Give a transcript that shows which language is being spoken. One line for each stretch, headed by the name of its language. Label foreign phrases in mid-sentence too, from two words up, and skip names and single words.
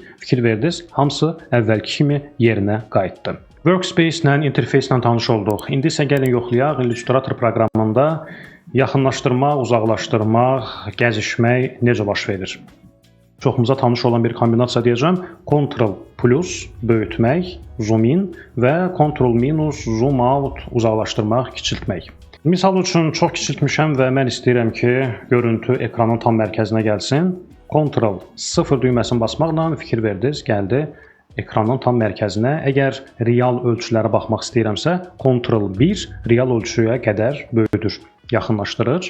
Azerbaijani: Fikir verdiniz, hamısı əvvəlki kimi yerinə qayıtdı. Workspace-lə, interfeyslə tanış olduq. İndi isə gəlin yoxlayaq Illustrator proqramında yaxınlaşdırmaq, uzaqlaşdırmaq, gəzişmək necə baş verir. Çoxumuza tanış olan bir kombinasiya deyəcəm. Ctrl plus böyütmək,
English: zoom in
Azerbaijani: və Ctrl minus
English: zoom out
Azerbaijani: uzaqlaşdırmaq, kiçiltmək. Misal üçün çox kiçiltmişəm və mən istəyirəm ki, görüntü ekranın tam mərkəzinə gəlsin. Ctrl 0 düyməsini basmaqla fikir verdiniz, gəldi ekranın tam mərkəzinə. Əgər real ölçülərə baxmaq istəyirəmsə, Ctrl 1 real ölçüyə qədər böyüdür, yaxınlaşdırır.